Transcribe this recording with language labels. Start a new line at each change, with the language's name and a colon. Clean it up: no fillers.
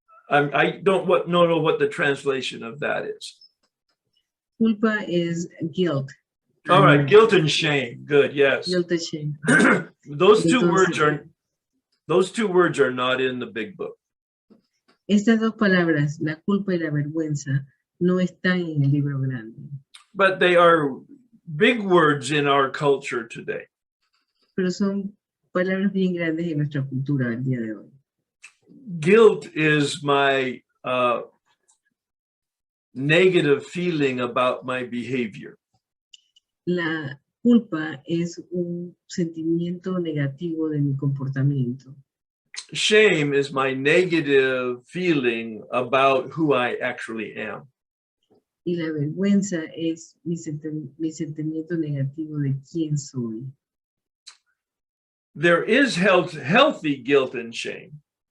English: I don't know what the translation of that is. Culpa is guilt. All right, guilt and shame. Good, yes. Guilt and shame. Those two words are not in the big book.
Spanish: Estas dos palabras, la culpa y la vergüenza, no están en el libro grande.
English: But they are big words in our culture today.
Spanish: Pero son palabras bien grandes en nuestra cultura el día de hoy.
English: Guilt is my negative feeling about my behavior.
Spanish: La culpa es un sentimiento negativo de mi comportamiento.
English: Shame is my negative feeling about who I actually am.
Spanish: Y la vergüenza es mi sentimiento negativo de quién soy.
English: There is healthy guilt and shame.